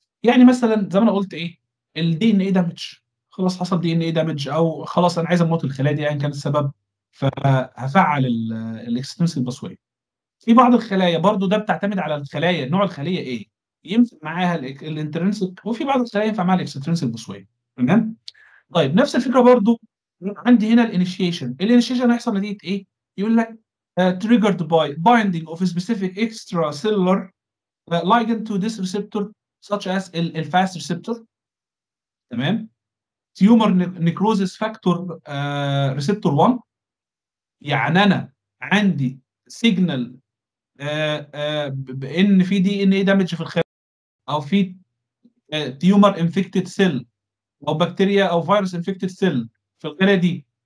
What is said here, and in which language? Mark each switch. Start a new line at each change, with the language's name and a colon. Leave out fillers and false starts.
Arabic: يعني مثلا زي ما انا قلت ايه، الدي ان اي دامج، خلاص حصل دي ان اي دامج، او خلاص انا عايز اموت الخلايا دي ايا كان السبب، فهفعل الاكسترنسك باسواي. في بعض الخلايا برضو ده بتعتمد على الخلايا، نوع الخليه ايه، ينفع معاها الانترنسك، وفي بعض الخلايا ينفع معاها الاكسترنسك باسواي. تمام. طيب نفس الفكره برضو عندي هنا الانيشيشن هيحصل نتيجه ايه؟ يقول لك
English: triggered by binding of a specific extracellular ligand to this receptor such as الفاست receptor.
Arabic: تمام. تيومر نيكروزيس فاكتور ريسبتور 1. يعني انا عندي سيجنال بان في دي ان اي دامج في الخلايا، او في تيومر انفكتد سيل، او بكتيريا او فيروس انفكتد سيل في الخلايا دي.